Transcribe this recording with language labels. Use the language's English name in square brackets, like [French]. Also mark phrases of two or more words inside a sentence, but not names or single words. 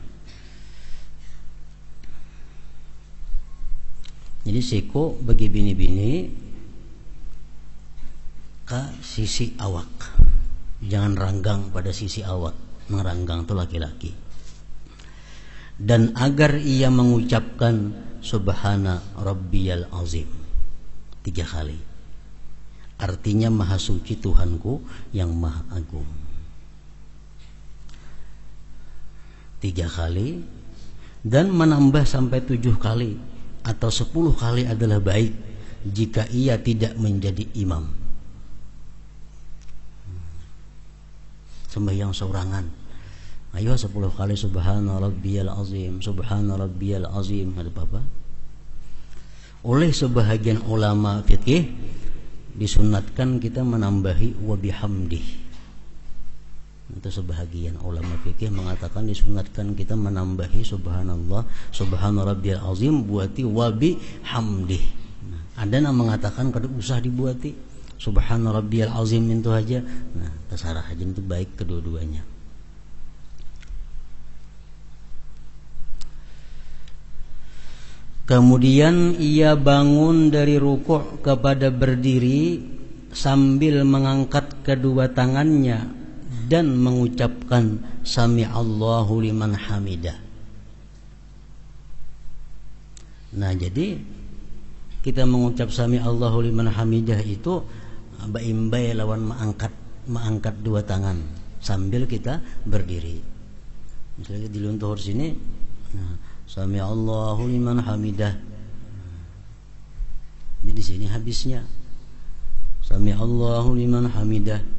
[Malay] Jadi siku bagi bini-bini ke sisi awak. Jangan ranggang pada sisi awak. Meranggang itu laki-laki. Dan agar ia mengucapkan [Arabic] سبحان ربي العظيم [Malay] 3 kali. Artinya Maha Suci Tuhanku yang Maha Agung. 3 kali. Dan menambah sampai 7 kali atau 10 kali adalah baik jika ia tidak menjadi imam. [Banjar] Sembahyang sorangan, ayo 10 kali [Arabic] سبحان ربي العظيم، سبحان ربي العظيم, [Banjar] ada apa? [Malay] Oleh sebahagian ulama fikih disunatkan kita menambahi [Arabic] وبحمده. [Malay] Itu sebahagian ulama fikih mengatakan disunatkan kita menambahi [Arabic] سبحان الله، سبحان ربي العظيم [Malay] buati [Arabic] وبحمده. [Banjar] Nah, ada yang mengatakan kada usah dibuati, [Arabic] سبحان ربي العظيم [Banjar] itu aja. [Malay] Nah, terserah aja, itu baik kedua-duanya. Kemudian ia bangun dari rukuk kepada berdiri sambil mengangkat kedua tangannya dan mengucapkan [Arabic] سمع الله لمن حمده. [Banjar] Nah, jadi kita mengucap [Arabic] سمع الله لمن حمده [Banjar] itu baimbai lawan mengangkat dua tangan sambil kita berdiri. Misalnya di luntur sini, nah, [Arabic] سمع الله لمن حمده. [Banjar] Jadi di sini habisnya [Arabic] سمع الله لمن حمده.